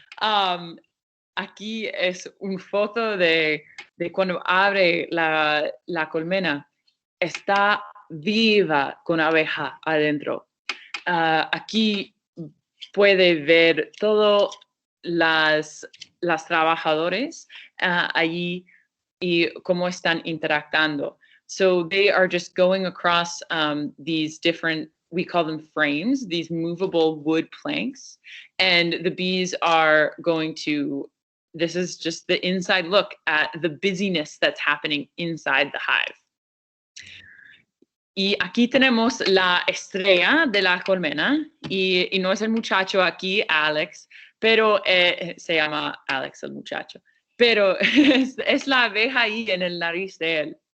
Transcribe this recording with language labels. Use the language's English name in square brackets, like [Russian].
[Spanish] Aquí es una foto de cuando abre la colmena. Está viva con abeja adentro. Aquí puede ver todos las trabajadores allí y cómo están interactuando. [English] So they are just going across these different, we call them frames, these movable wood planks. And the bees are going to, this is just the inside look at the busyness that's happening inside the hive. [Spanish] Y aquí tenemos la estrella de la colmena, y no es el muchacho aquí, Alex, pero se llama Alex el muchacho, pero es la abeja ahí en el nariz de él.